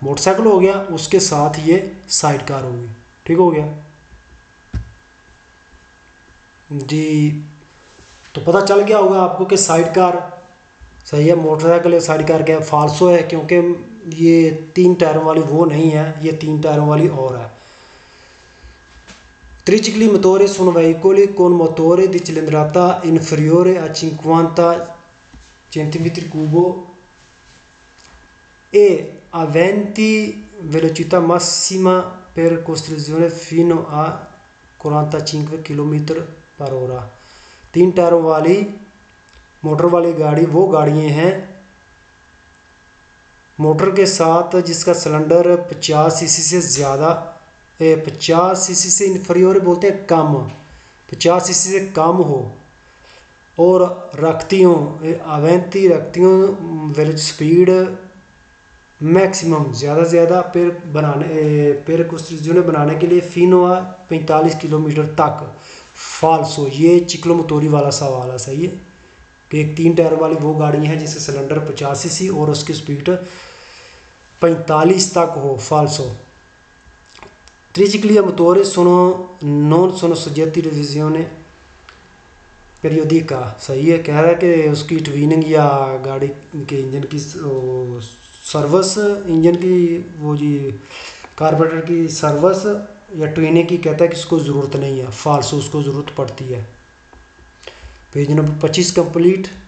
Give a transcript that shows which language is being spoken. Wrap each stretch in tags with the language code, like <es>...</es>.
<hi>Motorcycle हो गया, उसके साथ ये साइड कार होगी। ठीक हो गया जी। तो पता चल गया होगा आपको कि साइड कार सही है, मोटरसाइकिल साइड कार क्या है, फाल्सो है, क्योंकि ये 3 टायरों वाली वो नहीं है, ये 3 टायरों वाली और है।</hi> <it>Tricicli motori sono veicoli con motore di cilindrata inferiore a 50 cm3 e aventi velocità massima per costruzione fino a 45 km/h।</it> <hi>3 टायरों वाली मोटर वाली गाड़ी वो गाड़ियाँ हैं मोटर के साथ जिसका सिलेंडर 50 सीसी से ज़्यादा 50 सीसी से इन्फीरियर बोलते हैं कम, 50 सीसी से कम हो और रखती हूँ अवेंती रखती हूँ वेल स्पीड मैक्सिमम ज़्यादा से ज़्यादा</hi> <it>पेर कोस्ट्रिज़ोने</it> <hi>बनाने के लिए फिनो 45 किलोमीटर तक। फाल्सो, ये चिक्लोमोटोरी वाला सवाल है। सही है कि एक 3 टायर वाली वो गाड़ी है जिसका सिलेंडर 50 सीसी और उसकी स्पीड 45 तक हो। फाल्सो।</hi> <it>Tricicli a motore non sono soggetti a revisione periodica।</it> <hi>सही है, कह रहा है कि उसकी ट्विनिंग या गाड़ी के इंजन की सर्विस, इंजन की वो जी कार्बोरेटर की सर्विस या ट्विनिंग की कहता है कि उसको ज़रूरत नहीं है। फाल्सो, उसको ज़रूरत पड़ती है। Page number 25 complete.</hi>